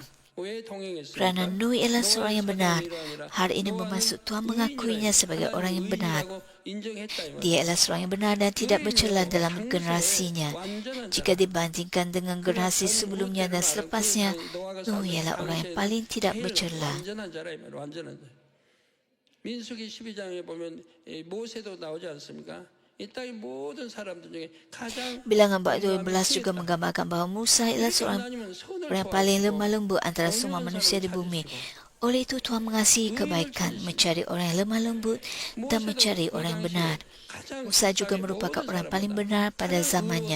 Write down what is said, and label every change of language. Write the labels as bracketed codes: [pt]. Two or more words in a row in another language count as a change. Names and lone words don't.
[ms] Kerana Nuh ialah seorang yang benar. Hal ini bermaksud Tuhan mengakuinya sebagai orang yang benar. Dia ialah seorang yang benar dan tidak bercela dalam generasinya. Jika dibandingkan dengan generasi sebelumnya dan selepasnya, Nuh ialah orang yang paling tidak bercela. [ko] 민수기 12장에 보면 모세도 나오지 않습니까? [ms] Bilangan bab 12 juga menggambarkan bahawa Musa ialah seorang yang paling lemah lembut antara semua manusia di bumi. Oleh itu Tuhan mengasihi kebaikan, mencari orang yang lemah lembut dan mencari orang yang benar. Musa juga merupakan orang yang paling benar pada zamannya.